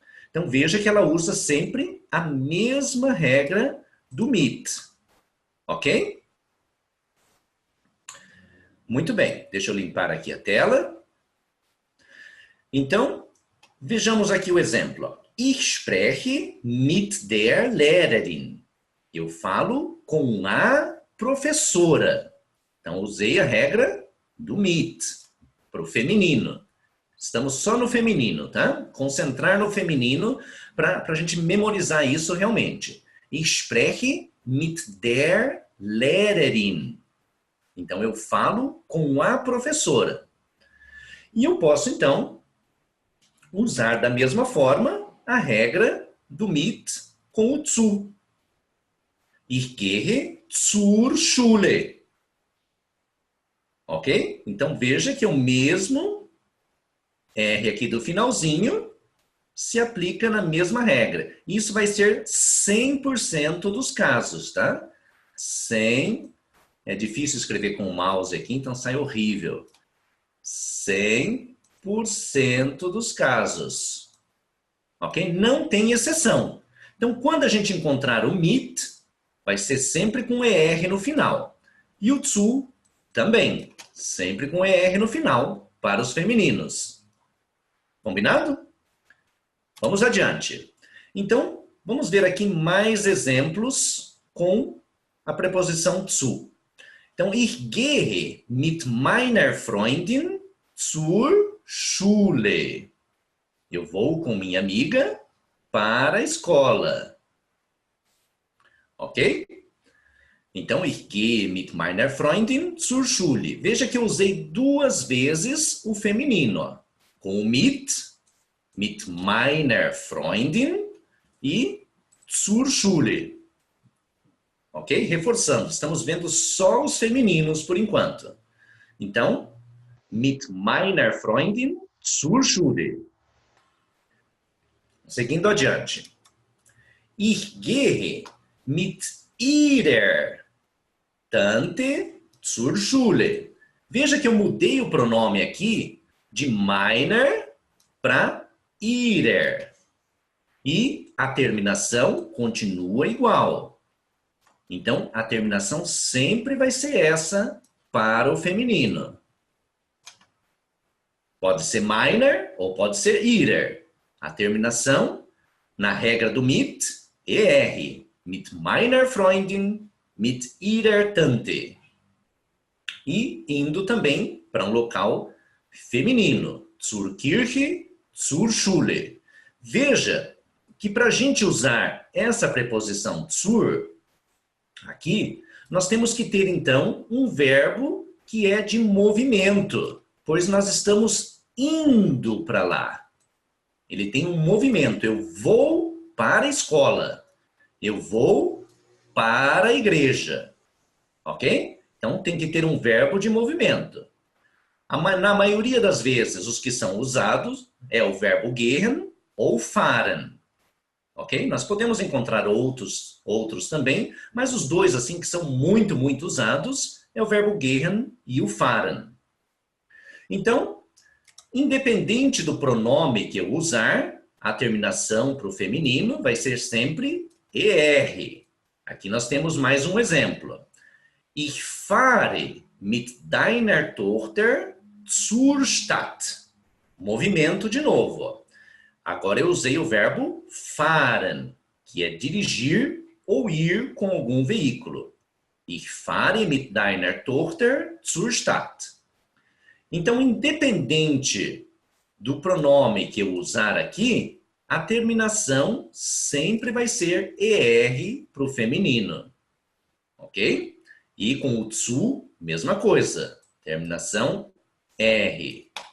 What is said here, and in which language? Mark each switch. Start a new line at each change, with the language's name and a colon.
Portuguese: Então, veja que ela usa sempre a mesma regra do mit. Ok? Muito bem. Deixa eu limpar aqui a tela. Então, vejamos aqui o exemplo.
German: Ich spreche mit der Lehrerin.
Portuguese: Eu falo com a professora. Então, usei a regra do mit para o feminino. Estamos só no feminino, tá? Concentrar no feminino para a gente memorizar isso realmente.
German: Ich spreche mit der Lehrerin.
Portuguese: Então, eu falo com a professora. E eu posso, então, usar da mesma forma a regra do mit com o zu.
German: Ich gehe zur Schule. Ok?
Portuguese: Então, veja que o mesmo R aqui do finalzinho se aplica na mesma regra. Isso vai ser 100% dos casos, tá? 100%. É difícil escrever com o mouse aqui, então sai horrível. 100% dos casos. Ok? Não tem exceção. Então, quando a gente encontrar o mit, vai ser sempre com ER no final. E o zu também, sempre com ER no final, para os femininos. Combinado? Vamos adiante. Então, vamos ver aqui mais exemplos com a preposição zu.
German: Então, ich gehe mit meiner Freundin zur Schule.
Portuguese: Eu vou com minha amiga para a escola. Ok?
German: Então, ich gehe mit meiner Freundin zur Schule.
Portuguese: Veja que eu usei duas vezes o feminino. Com o
German: mit meiner Freundin e zur Schule.
Portuguese: Ok? Reforçando, estamos vendo só os femininos por enquanto.
German: Então, mit meiner Freundin zur Schule.
Portuguese: Seguindo adiante.
German: Ich gehe mit ihrer Tante zur Schule.
Portuguese: Veja que eu mudei o pronome aqui de meiner para ihrer. E a terminação continua igual. Então, a terminação sempre vai ser essa para o feminino. Pode ser meiner ou pode ser ihrer. A terminação, na regra do mit, er.
German: Mit meiner Freundin, mit ihrer Tante.
Portuguese: E indo também para um local feminino.
German: Zur Kirche, zur Schule.
Portuguese: Veja que para a gente usar essa preposição zur, aqui, nós temos que ter, então, um verbo que é de movimento, pois nós estamos indo para lá. Ele tem um movimento. Eu vou para a escola. Eu vou para a igreja. Ok? Então, tem que ter um verbo de movimento. Na maioria das vezes, os que são usados é o verbo gehen ou fahren. Ok? Nós podemos encontrar outros também, mas os dois assim que são muito, muito usados é o verbo gehen e o fahren. Então, independente do pronome que eu usar, a terminação para o feminino vai ser sempre er. Aqui nós temos mais um exemplo.
German: Ich fahre mit deiner Tochter zur Stadt.
Portuguese: Movimento de novo. Agora eu usei o verbo fahren, que é dirigir ou ir com algum veículo.
German: Ich fahre mit deiner Tochter zur Stadt.
Portuguese: Então, independente do pronome que eu usar aqui, a terminação sempre vai ser er para o feminino. Ok? E com o zu, mesma coisa. Terminação er.